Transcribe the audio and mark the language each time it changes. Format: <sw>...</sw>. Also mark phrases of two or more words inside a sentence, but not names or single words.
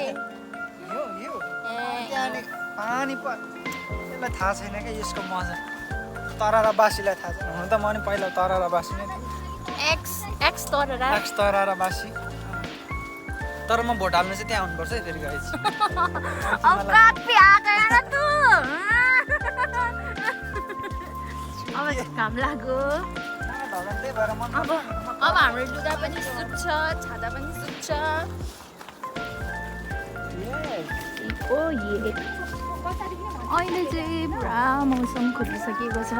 <ne>यो त्यहाँदेखि पानी यसलाई थाहा छैन क्या यसको मजा. तरारा बासीलाई थाहा छैन. हुन त म नि पहिला तरारा बासी नै थिएँ. एक्स तरारा. एक्स तरारा बासी. तर म भोट हाल्नु चाहिँ त्यहाँ आउनुपर्छ है फेरि गाइस.</ne> <hi>औकात पे आ गया ना तू.</hi> <ne>अब घाम लाग्यो. त्यही भएर मन अब हाम्रो लुगा पनि सुक्छ, छाता पनि सुक्छ. ओ ये अहिले चाहिँ पुरा मौसम खोलिसकेको छ.</ne>